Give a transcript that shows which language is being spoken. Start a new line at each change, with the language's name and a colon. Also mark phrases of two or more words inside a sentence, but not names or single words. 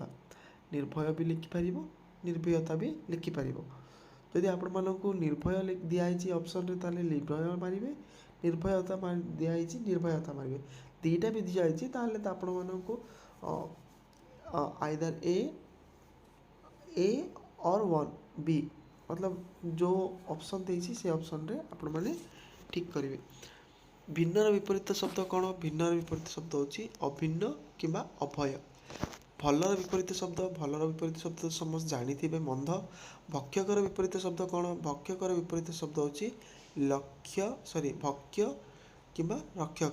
Odia: ନିର୍ଭୟ ବି ଲେଖିପାରିବ, ନିର୍ଭୀୟତା ବି ଲେଖିପାରିବ। ଯଦି ଆପଣମାନଙ୍କୁ ନିର୍ଭୟ ଦିଆହେଇଛି ଅପସନ୍ରେ ତାହେଲେ ନିର୍ଭୟ ମାରିବେ, ନିର୍ଭୟତା ଦିଆହେଇଛି ନିର୍ଭୟତା ମାରିବେ। ଦୁଇଟା ବି ଦିଆହେଇଛି ତାହେଲେ ତ ଆପଣମାନଙ୍କୁ ଆଇଦର
Hindi: ए और 1 बी, मतलब जो ऑप्शन
Odia: ଦେଇଛି ସେ ଅପସନ୍ରେ ଆପଣମାନେ ଠିକ୍ କରିବେ। ଭିନ୍ନର ବିପରୀତ ଶବ୍ଦ କ'ଣ? ଭିନ୍ନର ବିପରୀତ ଶବ୍ଦ ହେଉଛି ଅଭିନ୍ନ କିମ୍ବା ଅଭୟ। ଭଲର ବିପରୀତ ଶବ୍ଦ ତ ସମସ୍ତେ ଜାଣିଥିବେ, ମନ୍ଦ। ଭକ୍ଷକର ବିପରୀତ ଶବ୍ଦ କ'ଣ? ଭକ୍ଷକର ବିପରୀତ ଶବ୍ଦ ହେଉଛି ଭକ୍ଷ୍ୟ କିମ୍ବା ରକ୍ଷକ।